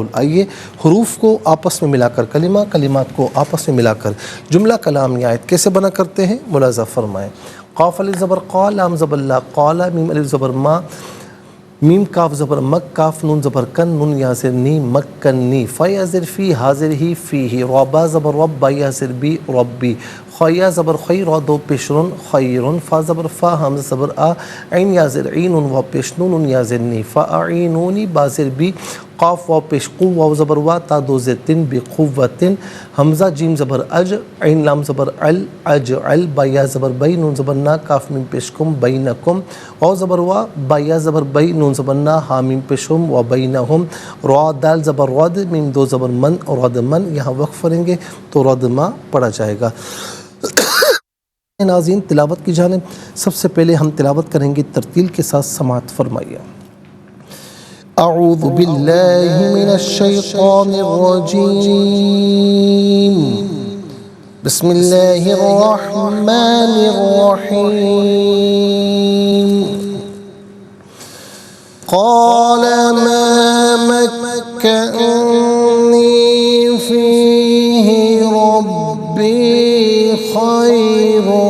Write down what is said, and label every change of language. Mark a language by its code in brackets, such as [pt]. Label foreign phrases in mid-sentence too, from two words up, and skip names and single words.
[ur] آئیے حروف کو آپس میں ملا کر کلمہ، کلمات کو آپس میں ملا کر جملہ کلام یا آیت کیسے بنا کرتے ہیں ملاحظہ فرمائیں. قاف الف زبر قا، لام زبر لا، قال. میم الف زبر ما، میم کاف زبر مک، کاف نون زبر کن، نون یا زر نی، مکنی. فا یا زر فی، حاضر ہی، فی ہی. ربا زبر رب، با یا زر بی، ربی. خیا زبر خی، را دو پیشرن، خیرن. فا زبر فا، حمزہ زبر آ، عین یا زر عین، و پیش نون یا زر نی. فا اعینونی، با زر بی، قاف واو پیش قو، واو زبر وا، تا دو زر تن، بقوت. حمزہ جیم زبر اج، عین لام زبر ال، اجعل. با یا زبر بی، نون زبر نا، کاف میم پیش کم، بینکم. واو زبر وا، با یا زبر بی، نون زبر نا، ہا میم پیش ہم، و بینہم. را دال زبر رد، میم دو زبر من، رد من. یہاں وقف کریں گے تو ردما پڑھا جائے گا. ناظرین تلاوت کی جانب سب سے پہلے ہم تلاوت کریں گے ترتیل کے ساتھ سماعت فرمائیے۔ [ar] اعوذ باللہ من الشیطان الرجیم بسم اللہ الرحمن الرحیم قال ما مكنني فيه ربي خير